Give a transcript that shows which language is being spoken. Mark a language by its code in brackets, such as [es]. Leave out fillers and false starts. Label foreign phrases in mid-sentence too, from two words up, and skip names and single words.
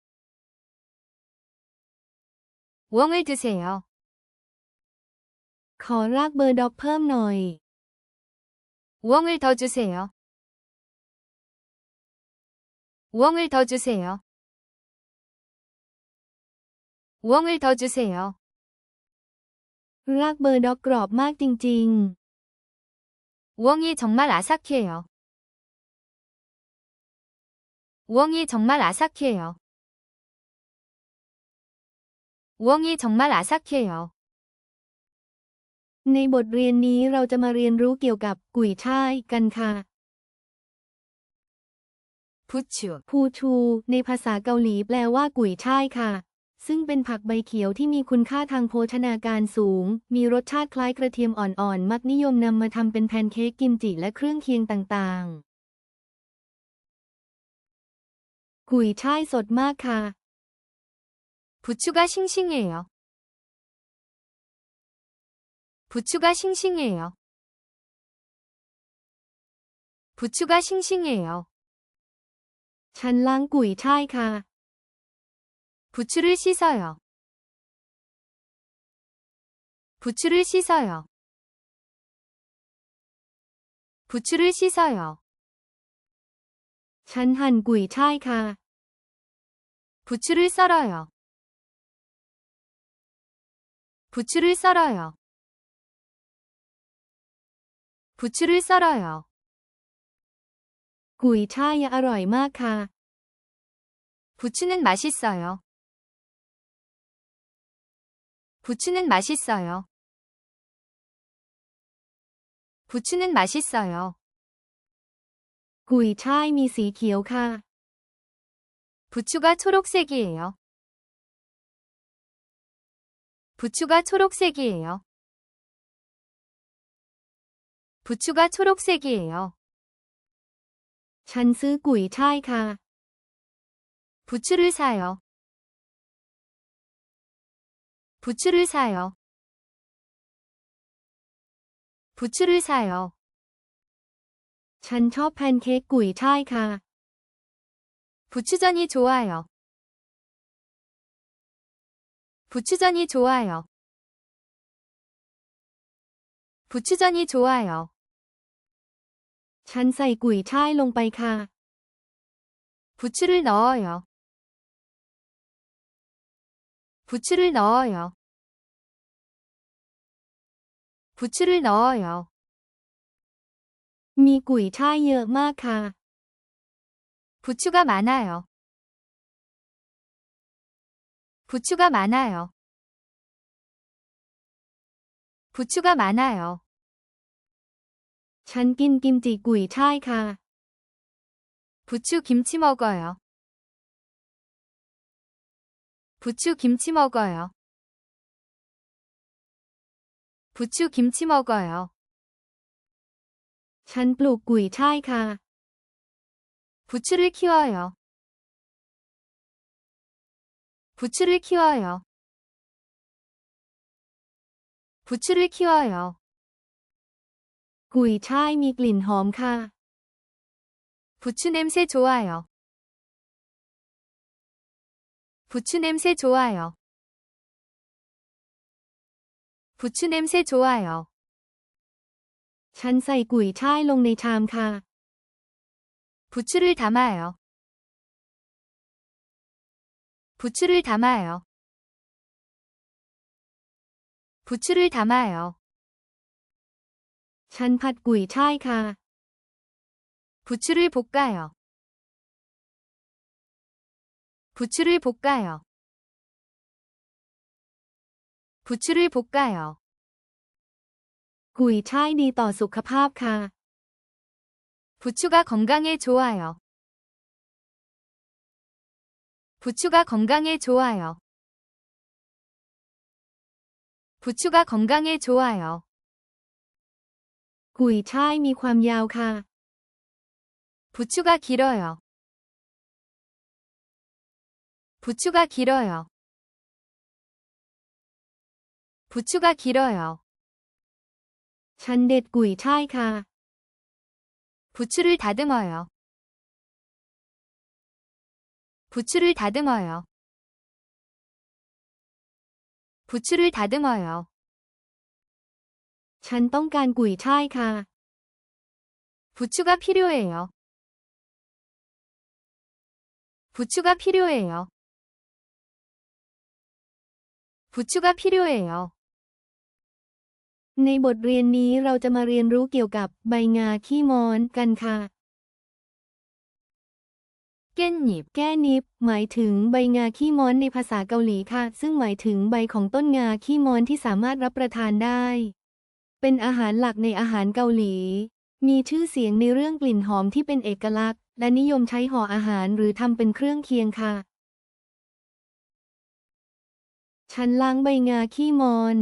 [ko] 우엉을 드세요. [th] ขอรากเบอร์ดอกเพิ่มหน่อย [ko] 우엉을 더 주세요. 우엉을 더 주세요. 우엉을 더 주세요. [th] รากเบอร์ดอกกรอบมากจริง [ko] 우엉이 정말 아삭해요. 우엉이 정말 아삭해요. 우엉이 정말 아삭해요. [th] ๆ ในบทเรียนนี้เราจะมาเรียนรู้เกี่ยวกับกุยช่ายกันค่ะ [ko] 부추, [th] พูชู ในภาษาเกาหลีแปลว่ากุยช่ายค่ะ ซึ่งเป็นผักใบเขียวที่มีคุณค่าทางโภชนาการสูง มีรสชาติคล้ายกระเทียมอ่อนๆ มักนิยมนำมาทำเป็นแพนเค้กกิมจิและเครื่องเคียงต่างๆ กุยช่ายสดมากค่ะ [ko] 부추가 싱싱해요. 부추가 싱싱해요. 부추가 싱싱해요. [th] ฉันล้างกุยช่ายค่ะ [ko] 부추를 씻어요. 부추를 씻어요. 부추를 씻어요. [th] ฉันหั่นกุยช่ายค่ะ [ko] 부추를 썰어요. 부추를 썰어요. 부추를 썰어요. [th] กุยช่ายอร่อยมากค่ะ [ko] 부추는 맛있어요. 부추는 맛있어요. 부추는 맛있어요. [th] กุยช่ายมีสีเขียวค่ะ [ko] 부추가 초록색이에요. 부추가 초록색이에요. 부추가 초록색이에요. [th] ฉันซื้อกุยช่ายค่ะ [ko] 부추를 사요. 부추를 사요. 부추를 사요. [th] ฉันชอบแพนเค้กกุยช่ายค่ะ [ko] 부추전이 좋아요. 부추전이 좋아요. 부추전이 좋아요. [th] ฉันใส่กุยช่ายลงไปค่ะ [ko] 부추를 넣어요. 부추를 넣어요. 부추를 넣어요. [th] มีกุยช่ายเยอะมากค่ะ [ko] 부추가 많아요. 부추가 많아요. 부추가 많아요. [th] ฉันกินกิมจิกุยช่ายค่ะ [ko] 부추 김치 먹어요. 부추 김치 먹어요. 부추 김치 먹어요. [th] ฉันปลูกกุยช่ายค่ะ [ko] 부추를 키워요. 부추를 키워요. 부추를 키워요. [th] กุยช่ายมีกลิ่นหอมค่ะ [ko] 부추 냄새 좋아요. 부추 냄새 좋아요. 부추 냄새 좋아요. [th] ฉันใส่กุยช่ายลงในชามค่ะ [ko] 부추를 담아요. 부추를 담아요. 부추를 담아요. [th] ฉันผัดกุยช่ายค่ะ [ko] 부추를 볶아요. 부추를 볶아요. 부추를 볶아요. [th] กุยช่ายดีต่อสุขภาพค่ะ [ko] 부추가 건강에 좋아요. 부추가 건강에 좋아요. 부추가 건강에 좋아요. [th] กุยช่ายมีความยาวค่ะ [ko] 부추가 길어요. 부추가 길어요. 부추가 길어요. [th] ฉันเด็ดกุยช่ายค่ะ [ko] 부추를 다듬어요. 부추를 다듬어요. 부추를 다듬어요. [th] ฉันต้องการกุยช่ายค่ะ [ko] 부추가 필요해요. 부추가 필요해요. 부추가 필요해요. [th] ในบทเรียนนี้เราจะมาเรียนรู้เกี่ยวกับใบงาขี้ม้อนกันค่ะ [ko] 깻잎 [th] แก้นิบหมายถึงใบงาขี้ม้อนในภาษาเกาหลีค่ะ ซึ่งหมายถึงใบของต้นงาขี้ม้อนที่สามารถรับประทานได้ เป็นอาหารหลักในอาหารเกาหลี มีชื่อเสียงในเรื่องกลิ่นหอมที่เป็นเอกลักษณ์ และนิยมใช้ห่ออาหารหรือทำเป็นเครื่องเคียงค่ะ ฉันล้างใบงาขี้ม้อน